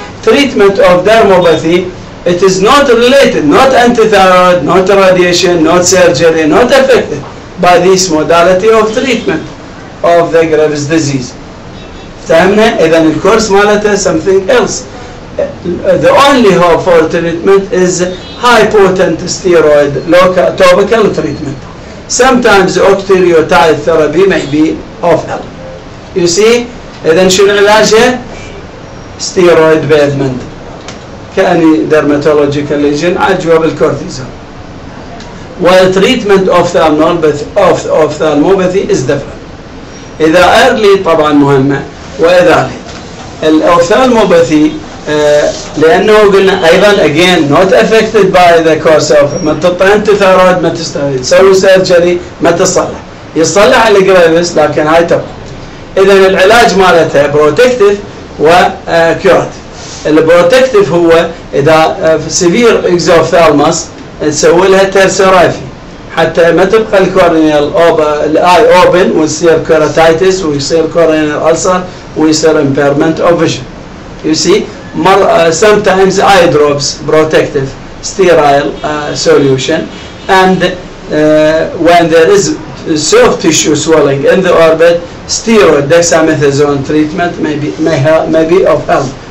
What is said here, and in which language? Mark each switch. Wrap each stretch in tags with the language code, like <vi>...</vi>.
<en>Treatment of dermopathy, it is not related, not antithyroid, not radiation, not surgery, not affected by this modality of treatment of the Graves' disease.</en> <ar>فهمنا؟ إذا الكورس مالته</ar> <en>something else. The only hope for treatment is high potent steroid topical treatment. Sometimes octreotide therapy may be of help. You see,</en> <ar>إذا شنو علاجه؟</ar> <en>steroid basement.</en> <ar>كأني</ar> <en>dermatological lesion</en> <ar>عجوة بالكورتيزون.</ar> <en>While treatment of ophthalmopathy is different.</en> <ar>إذا early طبعا مهمة، وإذا late. الأوفثالموباثي لأنه قلنا أيضا</ar> <en>again not affected by the course of</en> <ar>ما تعطي أنت ثيرويد ما تستوي، تسوي سيرجري ما تصلح، يصلح الجرافيس لكن هاي تبقى. إذا العلاج مالتها بروتكتيف وكيوراتيف. البروتكتيف هو إذا سيفير إكزوفثالموس تسوي لها ترسرايفي حتى ما تبقى الكورنيال الاي اوبن ويصير كوراتايتس ويصير كورنيال ألسر ويصير</ar> <en>impairment of vision. You see, sometimes eye drops, protective, sterile solution, and when there is soft tissue swelling in the orbit, steroid dexamethasone treatment may be of help.</en>